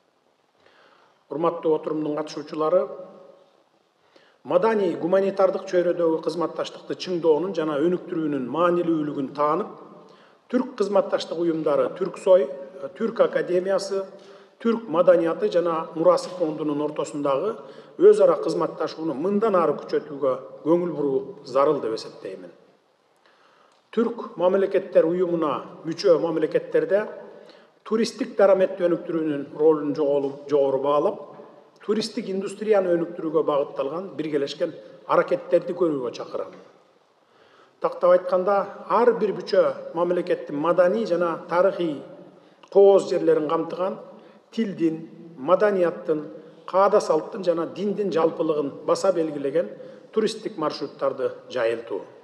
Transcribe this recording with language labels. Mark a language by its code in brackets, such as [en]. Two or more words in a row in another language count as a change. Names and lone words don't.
[ky] Урматтуу отурумдун катышуучулары, маданий гуманитардык чөйрөдөгү кызматташтыкты чыңдоонун жана өнүктүрүүнүн маанилүүлүгүн таанып, түрк кызматташтык уюмдары Түрксой, Түрк академиясы, Түрк маданияты жана мурасы фондунун ортосундагы өз ара кызматташууну мындан ары күчөтүүгө көңүл буруу зарыл деп эсептеймин. Түрк Мамлекеттер Уюмуна мүчө мамлекеттерде туристтик дарамет өнүктүрүүнүн ролун жогору баалап, туристтик индустрияны өнүктүрүүгө багытталган биргелешкен аракеттерди көрүүгө чакырам. Тактап айтканда, ар бир мүчө мамлекеттин маданий жана тарыхый кооз жерлерин камтыган тилдин, маданияттын, каада салттын жана диндин жалпылыгын баса белгилеген туристтик маршруттарды жайылтуу.